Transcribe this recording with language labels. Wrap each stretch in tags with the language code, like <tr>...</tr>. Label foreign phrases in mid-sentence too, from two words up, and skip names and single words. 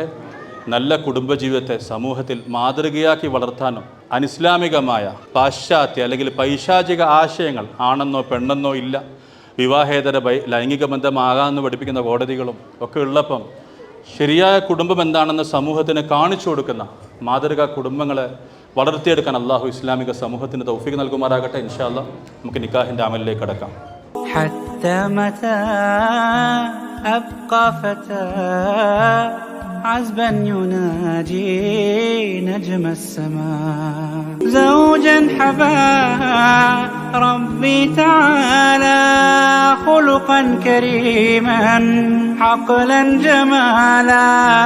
<ml>നല്ല കുടുംബജീവിതത്തെ സമൂഹത്തിൽ മാതൃകയാക്കി വളർത്താനും അനിസ്ലാമികമായ പാശ്ചാത്യ അല്ലെങ്കിൽ പൈശാചിക ആശയങ്ങൾ, ആണെന്നോ പെണ്ണെന്നോ ഇല്ല, വിവാഹേതര ലൈംഗിക ബന്ധമാകാമെന്ന് പഠിപ്പിക്കുന്ന കോടതികളും ഒക്കെ ഉള്ളപ്പം ശരിയായ കുടുംബം എന്താണെന്ന് സമൂഹത്തിന് കാണിച്ചു കൊടുക്കുന്ന മാതൃകാ കുടുംബങ്ങളെ വളർത്തിയെടുക്കാൻ അള്ളാഹു ഇസ്ലാമിക സമൂഹത്തിന് തൗഫീഖ് നൽകുമാറാകട്ടെ.</ml> <ar>إن شاء الله</ar> <ml>നമുക്ക് നിക്കാഹിൻ്റെ അമലിലേക്ക് കടക്കാം.</ml> <ar>عذبا يناجي نجم السماء زوجا حبا ربي تعالى خلقا كريما عقلا جمالا</ar>